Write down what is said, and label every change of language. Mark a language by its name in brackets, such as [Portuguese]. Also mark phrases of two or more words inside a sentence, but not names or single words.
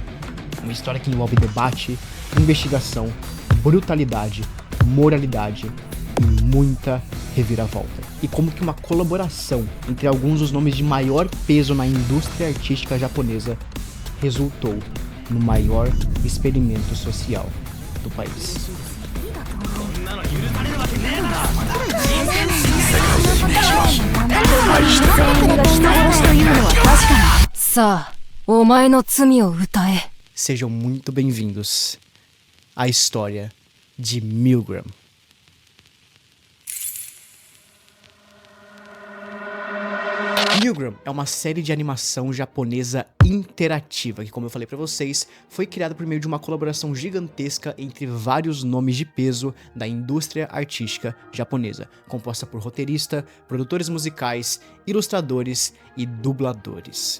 [Portuguese] Uma história que envolve debate, investigação, brutalidade, moralidade e muita reviravolta. E como que uma colaboração entre alguns dos nomes de maior peso na indústria artística japonesa resultou no maior experimento social do país. [Japanese] さあ、お前の罪を歌え。 [Portuguese] Sejam muito bem-vindos à história de Milgram. Milgram é uma série de animação japonesa interativa que, como eu falei pra vocês, foi criada por meio de uma colaboração gigantesca entre vários nomes de peso da indústria artística japonesa, composta por roteirista, produtores musicais, ilustradores e dubladores.